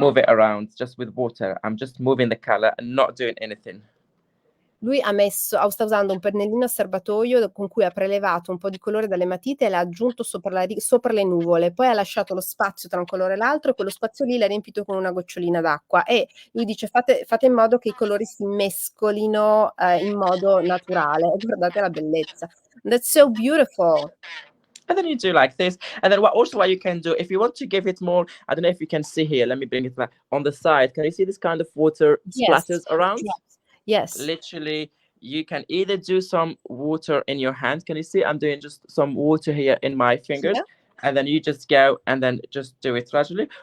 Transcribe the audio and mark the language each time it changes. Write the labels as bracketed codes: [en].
[en] move it around just with water. I'm just moving the color and not doing anything. [it] Lui sta usando un pennellino a serbatoio con cui ha prelevato un po' di colore dalle matite e l'ha aggiunto sopra le nuvole, poi ha lasciato lo spazio tra un colore e l'altro e quello spazio lì l'ha riempito con una gocciolina d'acqua e lui dice fate in modo che i colori si mescolino in modo naturale e guardate la bellezza. [en] That's so beautiful. And then you do like this. And then what you can do, if you want to give it more, I don't know if you can see here. Let me bring it back on the side. Can you see this kind of water splatters around? Yes. Literally, you can either do some water in your hand. Can you see? I'm doing just some water here in my fingers. Yeah. And then you just go and then just do it gradually.